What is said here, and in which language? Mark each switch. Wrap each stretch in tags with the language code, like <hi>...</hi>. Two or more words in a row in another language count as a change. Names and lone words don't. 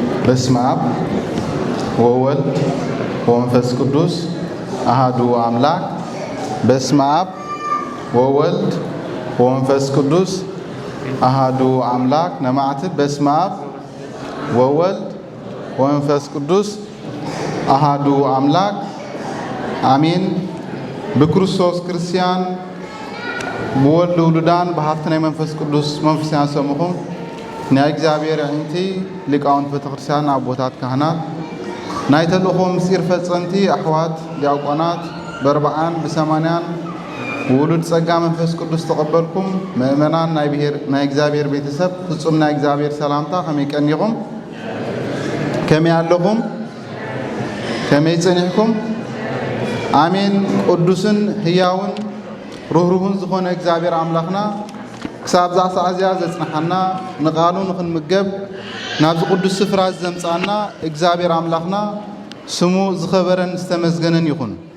<gez>በስመ አብ ወወልድ ወመንፈስ ቅዱስ አሐዱ አምላክ። በስመ አብ ወወልድ ወመንፈስ ቅዱስ አሐዱ አምላክ ነማዕትብ። በስመ አብ ወወልድ ወመንፈስ ቅዱስ አሐዱ አምላክ</gez> <ti>አሜን። በክርስቶስ ክርስቲያን በወልድ ውሉዳን በሀብትና መንፈስ ቅዱስ መንፈሳን ሰምኹም ናይ እግዚአብሔር ዕንቲ ሊቃውንት ቤተክርስቲያን አቦታት ካህናት ናይ ተልእኮ ምስጢር ፈጸምቲ አሕዋት ዲያቆናት በርባዓን በሰማንያን ውሉድ ጸጋ መንፈስ ቅዱስ ተቀበልኩም ምእመናን ናይ እግዚአብሔር ቤተሰብ ፍጹም ናይ እግዚአብሔር ሰላምታ ከመይ ቀኒኹም ከመይ ኣለኹም ከመይ ጸኒሕኩም አሜን። ቅዱስን ህያውን ሩህሩህን ዝኾነ እግዚአብሔር አምላኽና ክሳብ ዛሳዕዝያ ዘጽናሐና ንቃሉ ንኽንምገብ ናብዚ ቅዱስ ስፍራ ዘምጻና እግዚአብሔር አምላኽና ስሙ ዝኸበረን ዝተመዝገነን ይኹን።</ti>